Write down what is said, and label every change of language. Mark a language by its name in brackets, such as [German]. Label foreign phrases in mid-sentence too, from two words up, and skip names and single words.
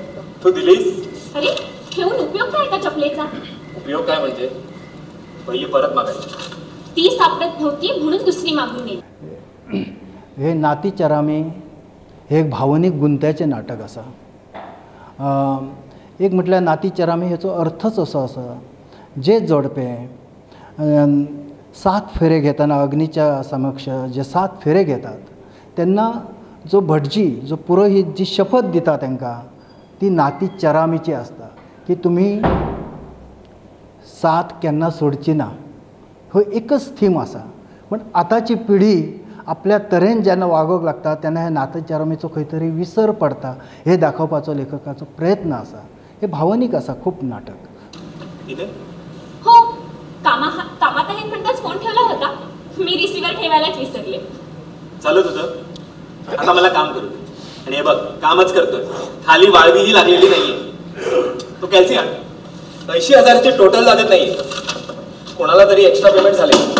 [Marathi] तू दिलीस? अरे, ठेवून उपयोग काय त्या चपलेचा? उपयोग काय म्हणजे? पहिली परत मागायची, ती सापडत नव्हती म्हणून दुसरी मागून नेली। [Konkani] हे नाती चरामी हे एक भावनिक गुंत्याचे नाटक असा। एक म्हटल्यार नाती चरामी हेचो अर्थच असो आसा, जे जोडपे 7 फेरे घेताना अग्नीच्या समक्ष जे 7 फेरे घेतात तेन्ना जो भटजी जो पुरोहीत जी शपथ दिता तांकां ती नाती चरामीची आसता की तुम्ही 7 केन्ना सोडची ना। हो एकच थीम आसा, पण आताची पिढी आपल्या तरेन जेन्ना वागोवंक लागता तेन्ना हे नाती चरामीचो खंय तरी विसर पडता हे दाखोवपाचो लेखकाचो प्रयत्न आसा। हे भावनीक आसा खूब नाटक। [Marathi] हो, कामात आहे म्हणताच फोन ठेवला होता, मी रिसिव्हर ठेवायलाच विसरले। चालू तुझं? आता मला काम करू दे। आणि हे बघ, कामच करतोय, खाली वाळवीही लागलेली नाहीये। तो कॅल्सियम 80,000चे टोटल लागत नाहीये, कोणाला तरी [English] extra payment [Marathi] झाले।